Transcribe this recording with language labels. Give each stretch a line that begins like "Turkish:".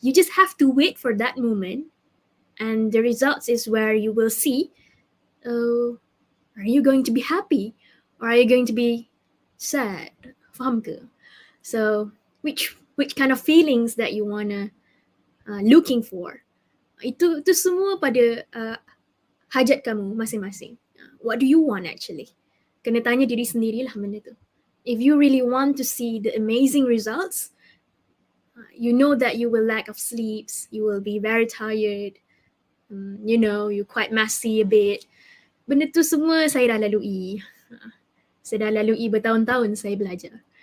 English: You just have to wait for that moment, and the results is where you will see, oh, are you going to be happy or are you going to be sad?
Malay: Faham ke?
English: So which kind of feelings that you wanna looking for?
Malay: Itu semua pada hajat kamu masing-masing.
English: What do you want actually?
Malay: Kena tanya diri sendirilah benda tu.
English: If you really want to see the amazing results, you know that you will lack of sleeps, you will be very tired, you're quite messy a bit.
Malay: Benda tu semua saya dah lalui. Saya dah lalui bertahun-tahun saya belajar.